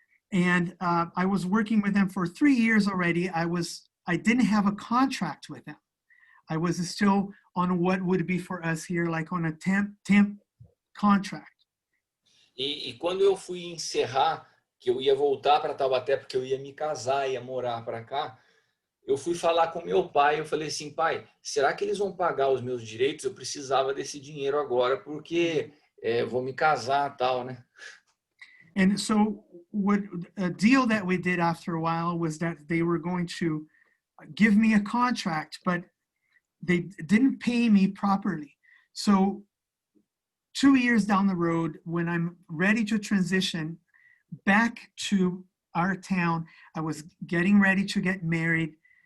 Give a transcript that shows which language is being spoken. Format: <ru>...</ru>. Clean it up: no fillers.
<en>And I was working with them for 3 years already. I didn't have a contract with them. I was still on what would be for us here, like on a temp contract.</en> <pt>E quando eu fui encerrar, que eu ia voltar para Taubaté, porque eu ia me casar, ia morar para cá, eu fui falar com meu pai, eu falei assim, pai, será que eles vão pagar os meus direitos? Eu precisava desse dinheiro agora, porque vou me casar e tal, né?</pt> <en>And so a deal that we did after a while was that they were going to give me a contract, but they didn't pay me properly. So 2 years down the road, when I'm ready to transition back to our town, I was getting ready to get married.</en>